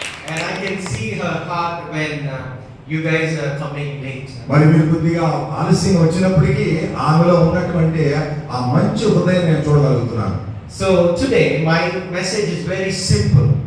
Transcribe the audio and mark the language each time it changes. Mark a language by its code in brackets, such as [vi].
[en] And I can see her heart when you guys are coming late. [te] మరి మీరు కొద్దిగా ఆలస్యంగా వచ్చినప్పటికీ ఆమెలో ఉన్నటువంటి ఆ మంచి హృదయం నేను చూడగలుగుతున్నాను. [en] So today my message is very simple.